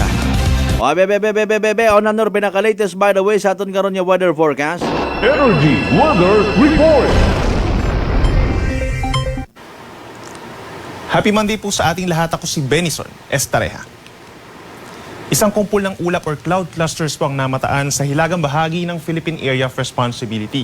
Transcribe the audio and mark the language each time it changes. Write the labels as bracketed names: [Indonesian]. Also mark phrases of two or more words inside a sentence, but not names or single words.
[Hiligaynon] O bebe, on anor pinaka-latest [English] by the way [Hiligaynon] sa aton karon nga weather forecast. [English] Energy Weather Report. [Filipino] Happy Monday po sa ating lahat. Ako si Benson Estareha. Isang kumpul ng ulap or [English] cloud clusters [Filipino] po ang namataan sa hilagang bahagi ng Philippine Area of Responsibility.